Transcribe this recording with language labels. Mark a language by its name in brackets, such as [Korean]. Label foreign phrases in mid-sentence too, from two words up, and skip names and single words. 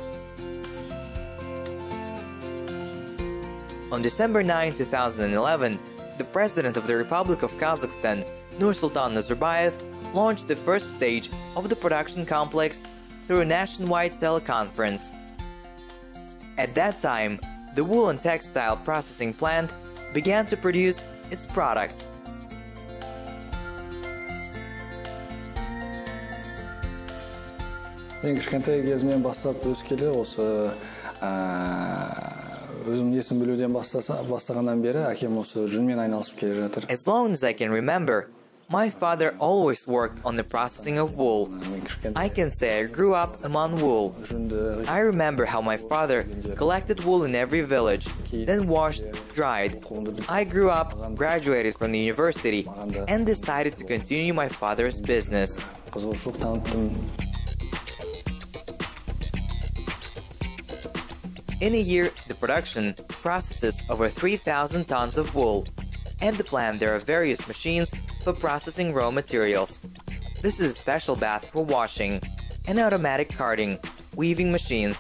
[English] On December 9, 2011, the President of the Republic of Kazakhstan, Nursultan Nazarbayev, launched the first stage of the production complex through a nationwide teleconference. At that time, the wool and textile processing plant began to produce its products. [Kazakh] Мен кішкентай кезімнен бастап өскелі осы өзім есім білуден бастағаннан бері әкем осы жүнмен айналысып келе жатыр. [English] As long as I can remember, my father always worked on the processing of wool. I can say I grew up among wool. I remember how my father collected wool in every village, then washed, dried. I grew up, graduated from the university, and decided to continue my father's business. [Kazakh] Қызығушылық таныттым. [English] In a year, the production processes over 3,000 tons of wool. At the plant, there are various machines for processing raw materials. This is a special bath for washing, and automatic carding, weaving machines.